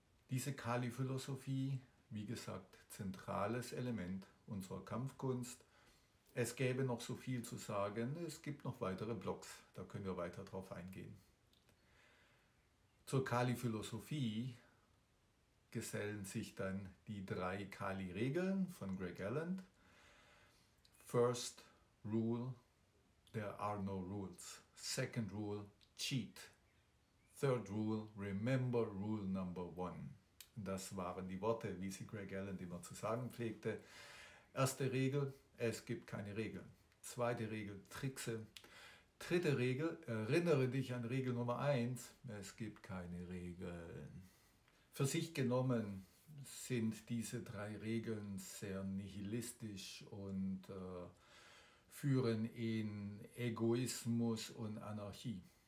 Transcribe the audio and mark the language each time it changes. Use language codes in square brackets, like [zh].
[de] Diese Kali-Philosophie, wie gesagt, zentrales Element unserer Kampfkunst. Es gäbe noch so viel zu sagen, es gibt noch weitere Blogs, da können wir weiter drauf eingehen. Zur Kali-Philosophie gesellen sich dann die 3 Kali-Regeln von Greg Allen. [en] First rule, there are no rules. Second rule, cheat. Third rule, remember rule number 1. [de] Das waren die Worte, wie sie Greg Allen immer zu sagen pflegte. Erste Regel, es gibt keine Regeln. Zweite Regel, trickse. Dritte Regel, erinnere dich an Regel Nummer 1, es gibt keine Regeln. Für sich genommen sind diese 3 Regeln sehr nihilistisch und führen in Egoismus und Anarchie.